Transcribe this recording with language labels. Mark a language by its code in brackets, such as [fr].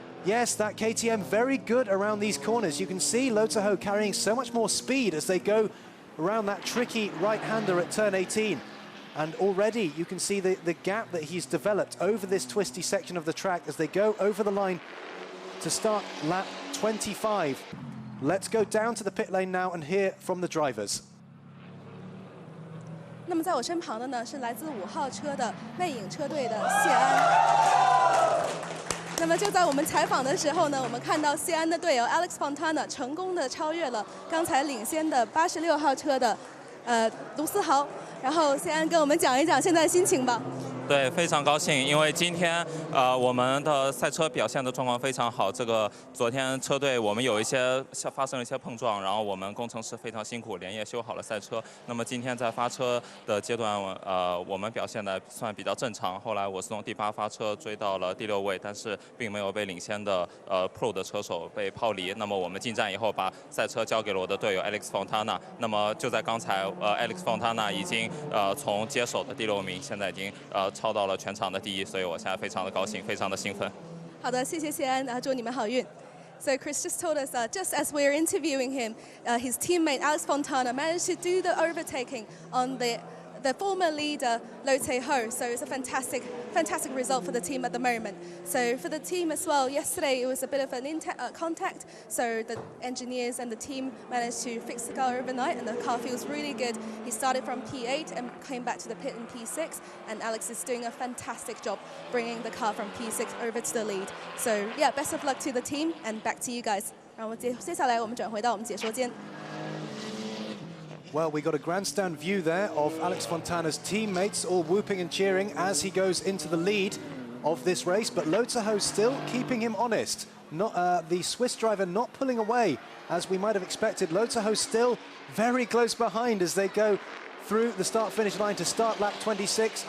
[en] Yes, that KTM very good around these corners. You can see Lo Taho carrying so much more speed as they go around that tricky right-hander at turn 18. And already you can see the gap that he's developed over this twisty section of the track as they go over the line to start lap 25. Let's go down to the pit lane now and hear from the drivers. [zh] 那么在我身旁的呢是来自5号车的魅影车队的谢安。那么就在我们采访的时候呢，我们看到谢安的队友 Alex Fontana 成功的超越了刚才领先的86号车的卢思豪。然后谢安跟我们讲一讲现在的心情吧。对，非常高兴，因为今天我们的赛车表现的状况非常好。这个昨天车队我们有一些发生了一些碰撞，然后我们工程师非常辛苦，连夜修好了赛车。那么今天在发车的阶段，我们表现的算比较正常。后来我是从第8发车追到了第6位，但是并没有被领先的Pro 的车手被抛离。那么我们进站以后，把赛车交给了我的队友 Alex Fontana。那么就在刚才，Alex Fontana 已经从接手的第6名，现在已经超到了全场的第1，所以我现在非常的高兴，非常的兴奋。好的，谢谢谢安，祝你们好运。 [en] So Chris just told us just as we were interviewing him, his teammate Alex Fontana managed to do the overtaking on the former leader Lo Taho. So it's a fantastic result for the team at the moment. So for the team as well, yesterday it was a bit of an contact. So the engineers and the team managed to fix the car overnight, and the car feels really good. He started from P8 and came back to the pit in P6, and Alex is doing a fantastic job bringing the car from P6 over to the lead. So yeah, best of luck to the team, and back to you guys. [zh] 然后接下来我们转回到我们解说间。 [en] Well, we got a grandstand view there of Alex Fontana's teammates all whooping and cheering as he goes into the lead of this race, but Lo Taho still keeping him honest. Not the Swiss driver not pulling away as we might have expected. Lo Taho still very close behind as they go through the start-finish line to start lap 26.